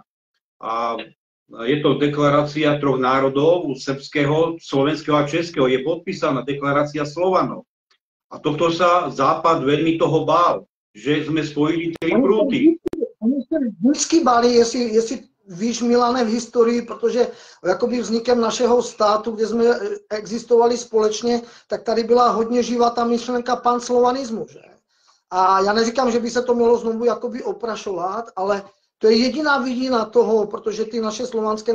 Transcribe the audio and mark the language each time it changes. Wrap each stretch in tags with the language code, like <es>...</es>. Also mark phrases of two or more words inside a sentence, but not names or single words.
<sk>A je to deklarácia troch národov, srbského, slovenského a českého. Je podpísaná deklarácia Slovanov. A tohto sa Západ veľmi toho bál, že sme spojili tri prúty.</sk> <cs>Oni se vždycky báli, jestli víš, Milane, v historii, protože jakoby vznikem našeho státu, kde jsme existovali společně, tak tady byla hodně živá ta myšlenka panslovanismu. Že? A já neříkám, že by se to mělo znovu jakoby oprašovat, ale to je jediná vidina toho, protože ty naše slovanské</cs>